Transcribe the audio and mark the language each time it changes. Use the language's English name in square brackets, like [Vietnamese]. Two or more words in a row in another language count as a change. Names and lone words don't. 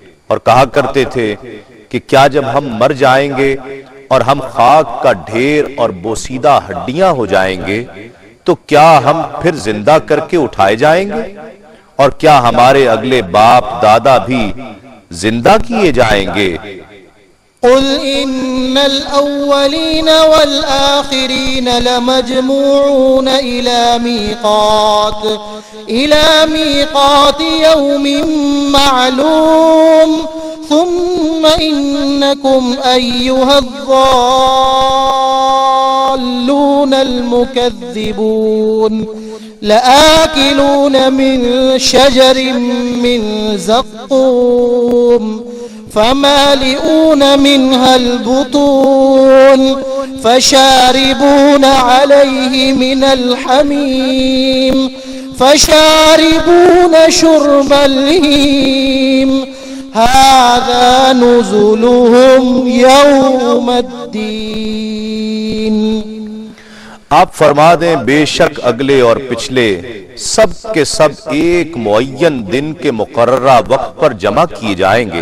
[Urdu] اور کہا کرتے تھے کہ کیا جب ہم مر جائیں گے اور ہم خاک کا ڈھیر اور بوسیدہ ہڈیاں ہو جائیں گے تو کیا ہم پھر زندہ کر کے اٹھائے جائیں گے، اور کیا ہمارے اگلے باپ دادا بھی زندہ کیے جائیں گے. [Arabic] قل إن الأولين والآخرين لمجموعون إلى ميقات يوم معلوم ثم إنكم أيها الضالون المكذبون لآكلون من شجر من زقوم فمالئون منها البطون فشاربون عليه من الحميم فشاربون شرب الهيم هذا نزلهم يوم الدين. [Urdu] آپ فرما دیں، بیشک اگلے اور پچھلے سب کے سب ایک معین دن کے مقررہ وقت پر جمع کیے جائیں گے.